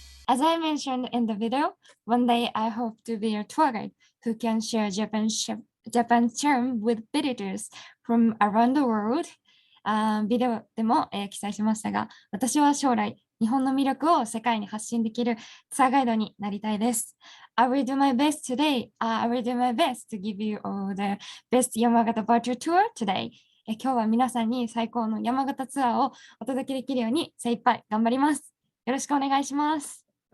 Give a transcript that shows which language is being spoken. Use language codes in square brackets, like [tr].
[en] As I mentioned in the video, one day I hope to be a tour guide who can share Japanese charm with visitors from around the world. [ja] ビデオでも、記載しましたが、私は将来、日本の魅力を世界に発信できるツアーガイドになりたいです。 [en] I will do my best today. I will do my best to give you all the best Yamagata virtual tour today. [ja] 今日は皆さんに最高の山形ツアーをお届けできるように精一杯頑張ります。よろしくお願いします。